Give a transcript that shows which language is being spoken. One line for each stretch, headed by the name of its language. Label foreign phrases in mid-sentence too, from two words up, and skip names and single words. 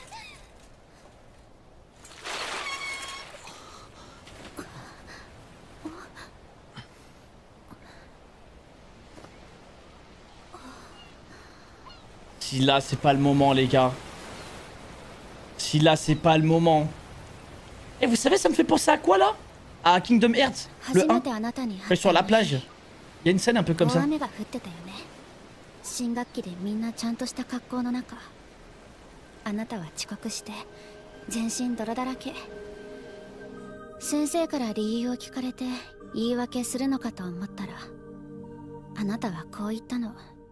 French: Si là c'est pas le moment les gars. Si là c'est pas le moment. Et vous savez ça me fait penser à quoi là? À Kingdom Hearts, le 1. Sur la plage. Il y a une scène un peu comme ça.
Japanese: 新学期でみんなちゃんとした格好の中、あなたは遅刻して全身泥だらけ。先生から理由を聞かれて言い訳するのかと思ったら、あなたはこう言ったの。